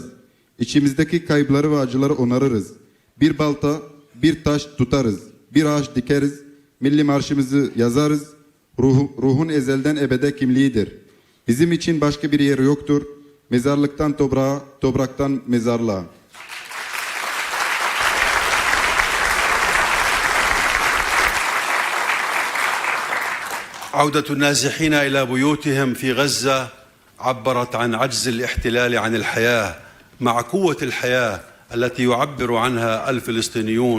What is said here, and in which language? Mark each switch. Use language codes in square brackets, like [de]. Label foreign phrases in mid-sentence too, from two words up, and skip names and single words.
[tr] İçimizdeki kayıpları ve acıları onarırız. Bir balta, bir taş tutarız. Bir ağaç dikeriz. Milli marşımızı yazarız. Ruhun ezelden ebede kimliğidir. Bizim için başka bir yer yoktur. Mezarlıktan toprağa, topraktan mezarlığa. [ar] عودة النازحين إلى بيوتهم في غزة عبرت عن عجز الاحتلال عن الحياة مع قوة الحياة التي يعبر عنها الفلسطينيون.